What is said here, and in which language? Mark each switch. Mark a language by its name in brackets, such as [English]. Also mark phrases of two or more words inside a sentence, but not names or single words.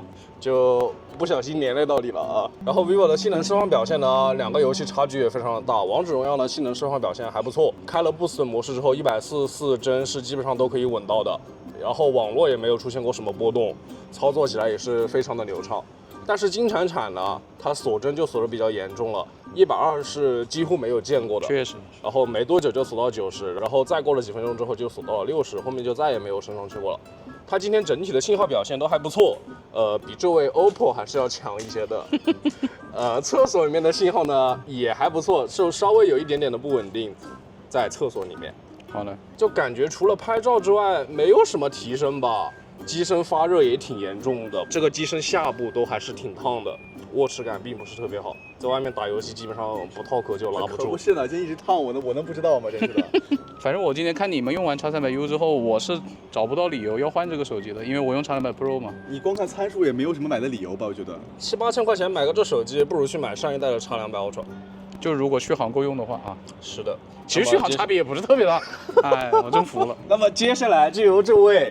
[Chinese] 就不小心连累到你了啊。然后 vivo 的性能释放表现呢，两个游戏差距也非常的大。王者荣耀呢性能释放表现还不錯，開了不死模式之後，144帧是基本上都可以穩到的，然後網絡也沒有出現過什麼波動，操作起來也是非常的流暢。但是金鏟鏟呢，它鎖幀就鎖得比較嚴重了，120是幾乎沒有見過的，確實。然後沒多久就鎖到90，然後再過了幾分鐘之後就鎖到了60，後面就再也沒有升上去過了。它今天整體的信號表現都還不錯，比這位 OPPO 還是要強一些的。廁所裡面的信號呢也還不錯，就稍微有一點點的不穩定，在廁所裡面。好的，就感覺除了拍照之外，沒有什麼提升吧。機身發熱也挺嚴重的，這個機身下部都還是挺燙的，握持感並不是特別好，在外面打遊戲基本上不套殼就拉不住。可不是呢，今天一直燙我能不知道嗎？真是的。反正我今天看你們用完 X300U 之後，我是找不到理由要換這個手機的，因為我用 X200 Pro 嘛。你光看參數也沒有什麼買的理由吧？我覺得 7、8千塊錢買個這手機，不如去買上一代的 X200 Ultra。就如果續航夠用的話啊。是的，其實續航差別也不是特別大。哎，我真服了。那麼接下來就由這位